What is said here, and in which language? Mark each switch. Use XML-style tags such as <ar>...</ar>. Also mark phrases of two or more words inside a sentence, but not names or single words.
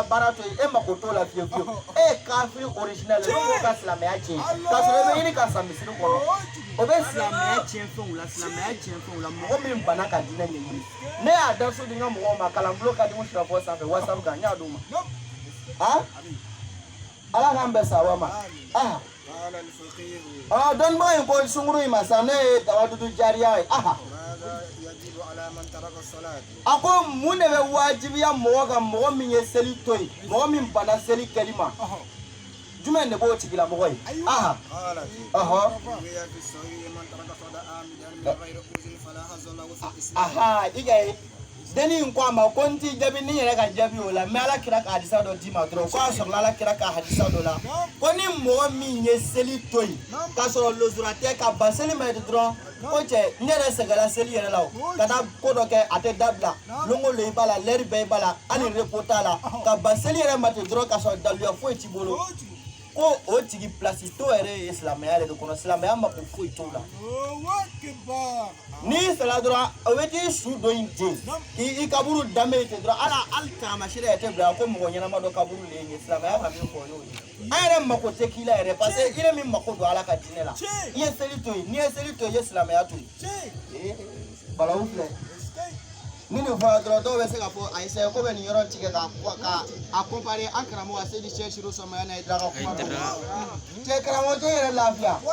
<bm>baara to yen e mako t'o la fiyewu fiyewu e ye kafiri original ye n'o ka silamɛya tiɲɛ k'a sɔrɔ i bɛ ɲini ka san misiri kɔnɔ o bɛ silamɛya tiɲɛ fɛnw la silamɛya tiɲɛ fɛnw la mɔgɔ min bana ka diinɛ ɲɛɲini ne y'a da so di n ka mɔgɔw ma kalanbulon ka di n sirafɔ sanfɛ whatsapp kan n y'a d'u ma ala k'an bɛn sawa ma dɔnnibaga in ko sunkuru in ma sa ne ye tawadudu jariya ye</bm> <ar>يجب على من ترك الصلاة</ar> <bm>ako mun de bɛ wajibiya mɔgɔ kan mɔgɔ min ye seli to yen mɔgɔ min bana seli kɛli ma jumɛn de b'o tigila mɔgɔ ye aha</bm> <ar>قالت روي في الصحيح من ترك صلاة عامدا من غير أذن فلا حظ له في الإسلام</ar> <bm>aha i ka ye deni in ko a ma ko n ti jaabi ni yɛrɛ ka jaabi o la mɛ ala kira ka hadisa dɔ d'i ma dɔrɔn ko a sɔrɔla ala kira ka hadisa dɔ la ko ni mɔgɔ min ye seli to yen k'a sɔrɔ lozura tɛ ka ban seli ma yen dɔrɔn ko cɛ ne yɛrɛ sɛgɛnna seli yɛrɛ la o ka taa ko dɔ kɛ a tɛ dabila longo lo i b'a la lɛri bɛɛ i b'a la hali repo t'a la ka ban seli yɛrɛ ma ten dɔrɔn k'a sɔrɔ daluya foyi t'i bolo ko o tigi pilasi to yɛrɛ ye silamɛya de kɔnɔ silamɛya mako foyi t'o la n'i sera dɔrɔn o bɛ t'i su dɔ in ten k'i kaburu danbe ten dɔrɔn hali taamasiyɛn yɛrɛ tɛ bila ko mɔgɔ ɲɛnama dɔ kaburu de ye nin ye silamɛya ka min fɔ y'o ye an yɛrɛ mako tɛ k'i la yɛrɛ parce que i yɛrɛ min mako don ala ka diinɛ la i ye seli to yen n'i ye seli to yen i ye silamɛya to yen balawu filɛ ni nin fɔra dɔrɔn dɔw bɛ se k'a fɔ ayi sɛ ko bɛ nin yɔrɔ tigɛ ka a compare an karamɔgɔ Seydi Cheikh Siro Samaya n'a ye daga kuma dɔ cɛ karamɔgɔ tɛ yɛrɛ lafiya</bm>